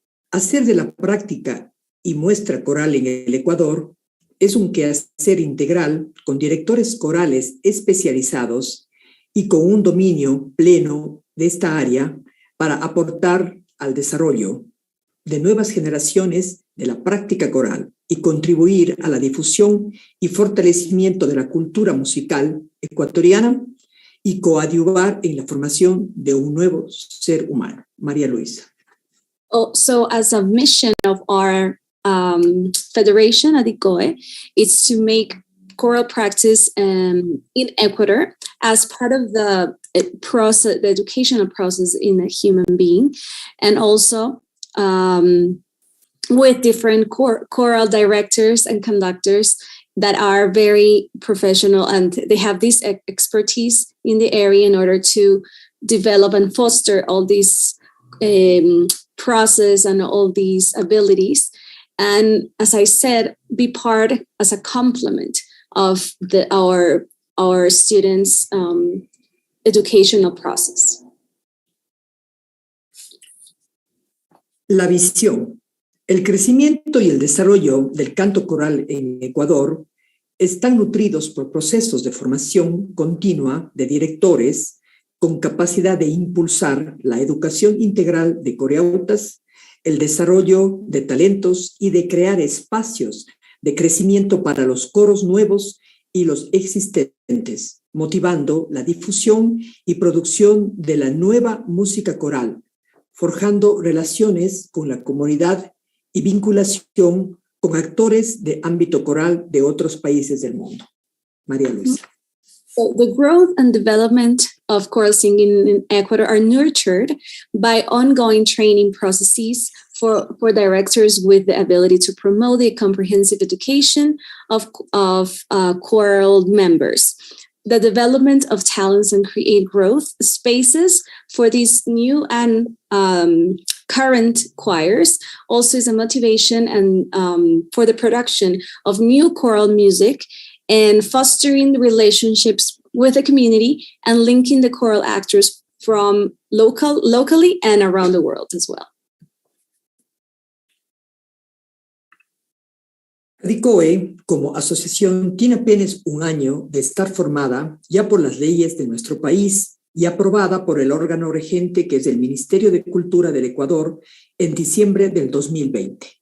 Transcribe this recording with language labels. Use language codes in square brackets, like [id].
[es] Hacer de la práctica y muestra coral en el Ecuador es un quehacer integral con directores corales especializados y con un dominio pleno de esta área para aportar al desarrollo de nuevas generaciones de la práctica coral y contribuir a la difusión y fortalecimiento de la cultura musical ecuatoriana y coadyuvar en la formación de un nuevo ser humano. María Luisa. [en] So as a mission of our federation, ADICOE, it's to make choral practice in Ecuador as part of the process, the educational process in a human being, and also with different choral directors and conductors that are very professional and they have this expertise in the area in order to develop and foster all these process and all these abilities. And as I said, be part as a complement of our students' educational process. [es] La visión. El crecimiento y el desarrollo del canto coral en Ecuador están nutridos por procesos de formación continua de directores con capacidad de impulsar la educación integral de coreautas, el desarrollo de talentos y de crear espacios de crecimiento para los coros nuevos y los existentes, motivando la difusión y producción de la nueva música coral, forjando relaciones con la comunidad y vinculación con actores de ámbito coral de otros países del mundo. María Luisa. [en] So the growth and development of choral singing in Ecuador are nurtured by ongoing training processes for directors with the ability to promote the comprehensive education of choral members, the development of talents and create growth spaces for these new and current choirs also is a motivation and for the production of new choral music and fostering relationships with the community and linking the choral actors from locally and around the world as well. [es] ADICOE, como asociación, tiene apenas un año de estar formada ya por las leyes de nuestro país y aprobada por el órgano regente que es el Ministerio de Cultura del Ecuador en diciembre del 2020.